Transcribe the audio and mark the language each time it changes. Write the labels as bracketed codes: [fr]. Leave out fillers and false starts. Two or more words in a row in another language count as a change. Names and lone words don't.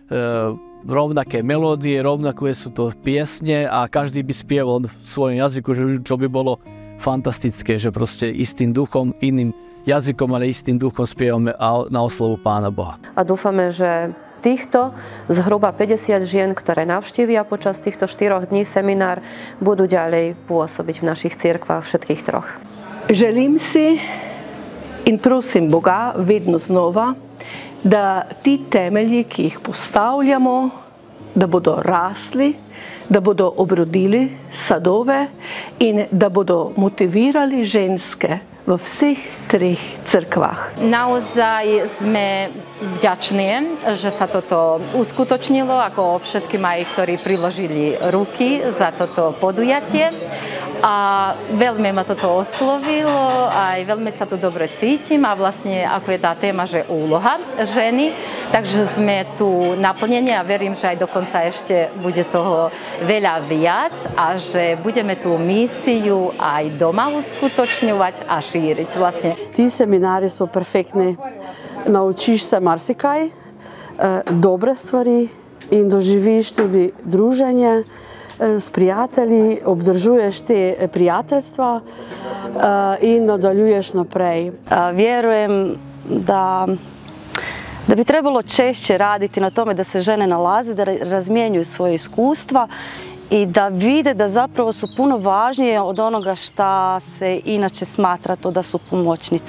[sk] rovnaké melódie, rovnaké sú to piesne a každý by spieval v svojom jazyku, čo by bolo fantastické, že proste istým duchom, iným jazykom, ale istým duchom spievame na oslovu Pána Boha. A dúfame, že týchto zhruba 50 žien, ktoré navštívia počas týchto 4 dní seminár, budú ďalej pôsobiť v našich cirkvách všetkých troch. [sl] Želim si in prosim Boga vedno znova, da ti temelji, ki jih postavljamo, da bodo rasli, da bodo obrodili sadove in da bodo motivirali ženske vo vseh 3 crkvách. [sk] Naozaj sme vďační, že sa toto uskutočnilo, ako všetkým aj, ktorí priložili ruky za toto podujatie. a veľmi ma toto oslovilo, aj veľmi sa tu dobre cítim a vlastne ako je tá téma, že úloha ženy, takže sme tu naplnení a verím, že aj dokonca ešte bude toho veľa viac a že budeme tú misiu aj doma uskutočňovať a šíriť vlastne. [hr] Ti seminari su perfektni, [sl] naučiš se marsikaj, dobre stvari in doživiš tudi druženje s prijatelji, obdržuješ te prijateljstva i nadaljuješ naprej. [hr] Vjerujem da bi trebalo češće raditi na tome da se žene nalaze, da razmjenjuju svoje iskustva i da vide da zapravo su puno važnije od onoga šta se inače smatra to da su pomoćnice.